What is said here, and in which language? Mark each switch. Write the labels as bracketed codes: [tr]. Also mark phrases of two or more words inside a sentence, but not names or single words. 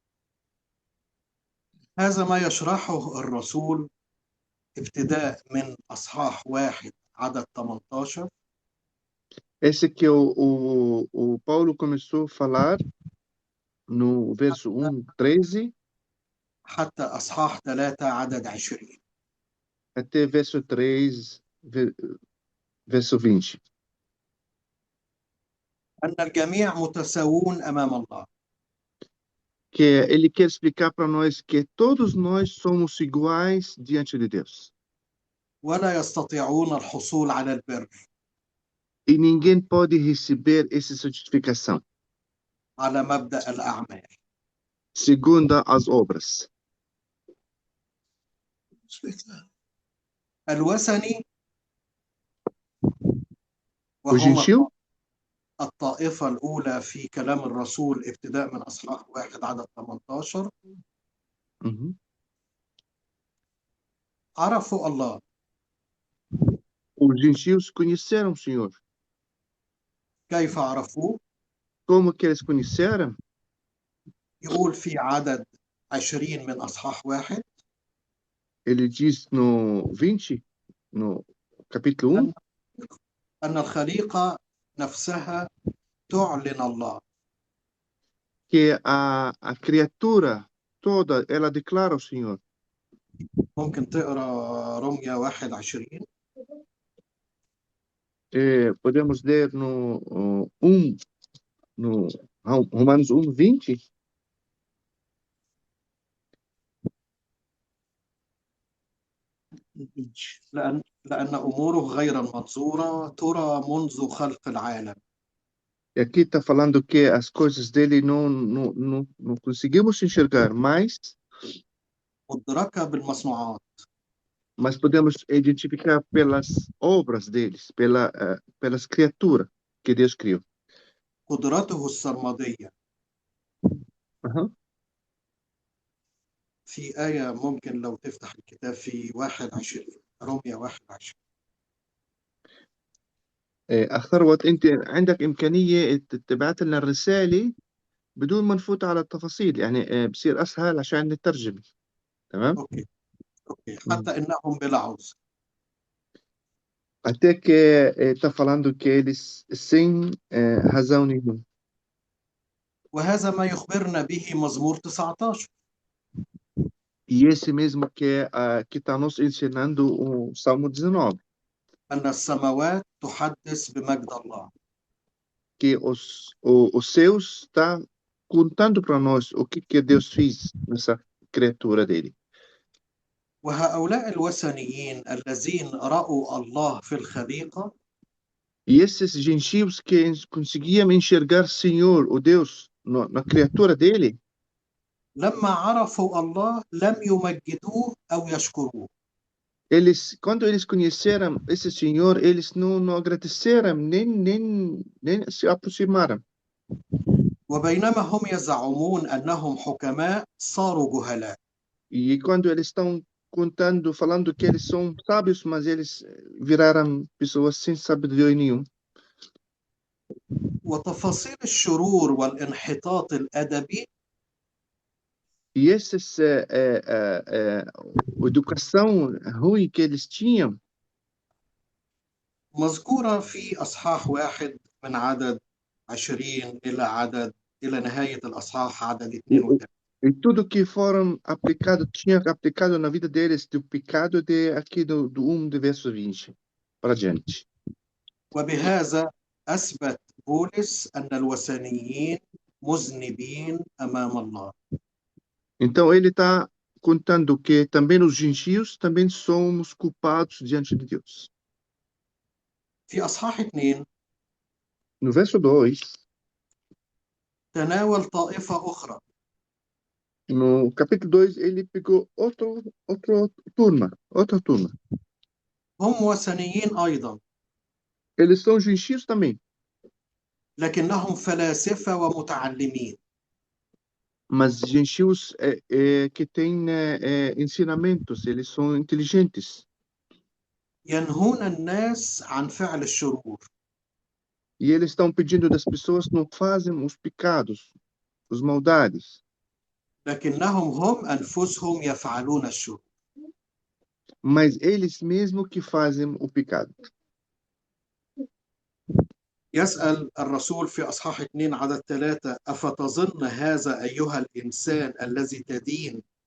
[ar] هذا ما يشرحه الرسول ابتداء من أصحاح 1 عدد 18 [pt] Esse que o Paulo começou a falar no verso 1:13 [ar] حتى أصحاح 3 عدد 20. [pt] até verso 3, verso 20. [ar] أن الجميع متساوون أمام الله. [pt] Que ele quer explicar para nós que todos nós somos iguais diante de Deus. [ar] ولا يستطيعون الحصول على البر [pt] E ninguém pode receber essa certificação [ar] على مبدأ الأعمال. [pt] segundo as obras. [ar] الوثني [pt] O [ar] وهم [pt] gentil, [ar] الطائفة الأولى في كلام الرسول ابتداء من أصحاح 1 عدد 18 عرفوا الله. [pt] os gentios conheceram o Senhor. [ar] كيف عرفوه؟ [pt] Como que eles conheceram? [ar] يقول في عدد 20 من أصحاح 1 [pt] Ele diz no 20, no capítulo 1, [ar] أن الخليقة نفسها تعلن الله. [pt] que a criatura toda, ela declara o Senhor. [ar] ممكن تقرأ رمية 21 [pt] Podemos ler no 1, no Romanos 1:20. [ar] لأن أموره غير المنظورة ترى منذ خلق العالم. [pt] E aqui está falando que as coisas dele não conseguimos enxergar, [ar] مدركة بالمصنوعات. [pt] mas podemos identificar pelas obras deles, pelas criaturas que Deus criou. [ar] قدرته السرمدية. Aham. في آية ممكن لو تفتح الكتاب في 21 رمية 21. ثروت أنت عندك إمكانية تبعت لنا الرسالة بدون ما نفوت على التفاصيل، يعني بصير أسهل عشان نترجم. تمام؟ أوكي حتى إنهم بلا عذر. [pt] Até que está falando que eles sem razão nenhuma. [ar] وهذا ما يخبرنا به مزمور 19. [pt] E esse mesmo que está nos ensinando o Salmo 19, [ar] أن السماوات تحدث بمجد الله. [pt] que os céus está contando para nós o que Deus fez nessa criatura dele. [ar] وهؤلاء الوثنيين الذين رأوا الله في الخليقة [pt] E esses gentios que conseguiam enxergar Senhor, o Deus, na criatura dele, [ar] لما عرفوا الله لم يمجدوه أو يشكروه. [pt] quando eles conheceram esse Senhor, eles não agradeceram, nem se aproximaram. [ar] وبينما هم يزعمون أنهم حكماء صاروا جهلاء. [pt] E quando eles estão contando, falando que eles são sábios, mas eles viraram pessoas sem sabedoria nenhuma. [ar] وتفاصيل الشرور والانحطاط الأدبي [pt] E essa educação ruim que eles tinham [ar] مذكورة في أصحاح 1 من عدد 20 إلى نهاية الأصحاح عدد 32. [pt] e tudo que foram aplicado, tinha aplicado na vida deles do pecado aqui do 1 do verso 20 para diante. [ar] وبهذا أثبت بولس أن الوثنيين مذنبين أمام الله. [pt] Então ele está contando que também os gentios também somos culpados diante de Deus. [ar] في أصحاح 2 [pt] No verso 2, [ar] تناول طائفة أخرى [pt] no capítulo 2, ele pegou outra turma. [ar] هم وثنيين أيضا [pt] Eles são gentios também, [ar] لكنهم فلاسفة ومتعلمين. [pt] mas gentios que têm ensinamentos, eles são inteligentes. [ar] ينهون الناس عن فعل الشرور. [pt] E eles estão pedindo das pessoas não fazem os pecados, as maldades, [ar] لكنهم هم أنفسهم يفعلون الشرور. [pt] mas eles mesmos que fazem o pecado. [ar] يسأل الرسول في أصحاح 2 عدد 3 أفتظن هذا أيها الإنسان الذي تدين.